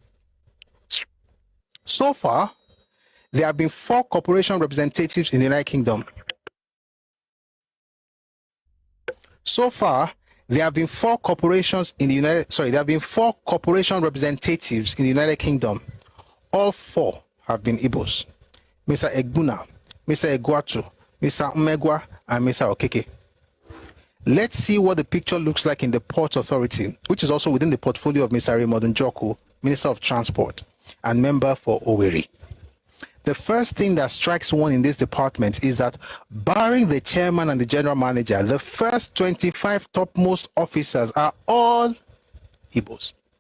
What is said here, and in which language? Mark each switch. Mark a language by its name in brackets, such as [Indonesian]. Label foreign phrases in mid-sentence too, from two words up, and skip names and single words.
[English] So far, there have been 4 corporation representatives in the United Kingdom. So far, there have been 4 corporations in the there have been 4 corporation representatives in the United Kingdom. All 4 have been Ibos. Mr. Egbuna, Mr. Egwatu, Mr. Mmegwa, and Mr. Okeke. Let's see what the picture looks like in the Port Authority, which is also within the portfolio of Mr. Raymond Njoku, Minister of Transport, and member for Owerri. The first thing that strikes one in this department is that, barring the chairman and the general manager, the first 25 topmost officers are all Ibos.